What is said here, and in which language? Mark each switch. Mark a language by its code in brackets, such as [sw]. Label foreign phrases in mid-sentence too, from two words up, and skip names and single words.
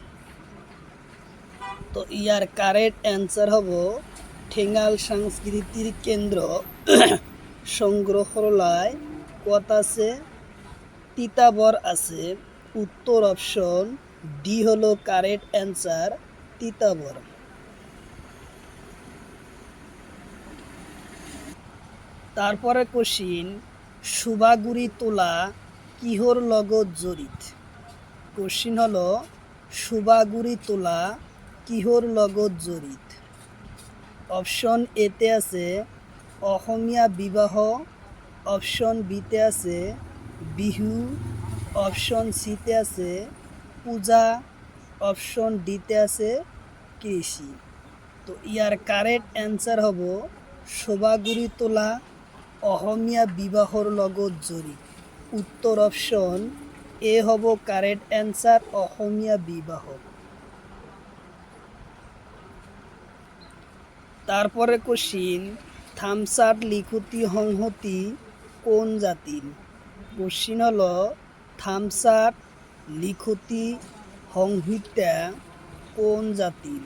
[as] তো ইয়ার [en] correct answer [as] হব ঠেঙ্গাল সাংস্কৃতিক কেন্দ্র সংগ্রহালয় কত আছে? তিতাবর আছে। উত্তর [en] option D [as] হলো [en] correct answer, [as] তিতাবর। তারপরে কোশ্চিন, সুবাগুড়ি তোলা কিহর লগত জড়িত? কোশ্চিন হলো সুবাগুড়ি তোলা কিহর লগত জড়িত? অপশন এতে আছে অসমীয়া বিবাহ, অপশন বিতে আছে বিহু, অপশন সিতে আছে পূজা, অপশন ডিতে আছে কৃষি। তো ইয়ার [en] correct answer [as] হব শোভাগুড়ি তোলা অসমীয়া বিবাহর লগত জড়িত। উত্তর [en] option A [as] হব [en] correct answer, [as] অসমীয়া বিবাহ। তারপরে কোশ্চিন, থামসার লিখতি সংহতি কোন জাতির? কোশ্চিন হলো থামসার লিখতি সংহিতা কোন জাতির?